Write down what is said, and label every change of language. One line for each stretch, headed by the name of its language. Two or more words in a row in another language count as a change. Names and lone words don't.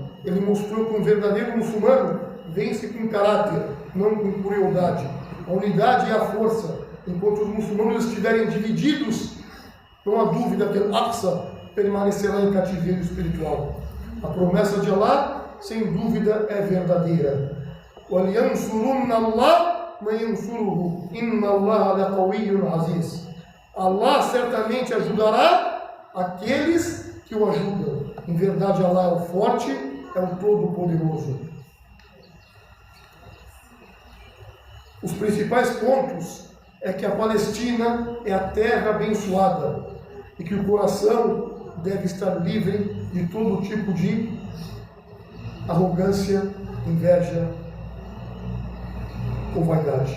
Portuguese: Ele mostrou que um verdadeiro muçulmano vence com caráter, não com crueldade. A unidade e a força. Enquanto os muçulmanos estiverem divididos, não há dúvida que Al-Aqsa permanecerá em cativeiro espiritual. A promessa de Allah, sem dúvida, é verdadeira.
Arabic: وَلْيَنْصُرُنَّ اللَّهَ مَنْ يَنْصُرُهُ إِنَّ اللَّهَ لَقَوِيٌّ عَزِيزٌ.
Portuguese: Allah certamente ajudará aqueles que o ajudam. Em verdade, Allah é o forte, é o Todo-Poderoso. Os principais pontos é que a Palestina é a terra abençoada e que o coração deve estar livre de todo tipo de arrogância, inveja ou vaidade.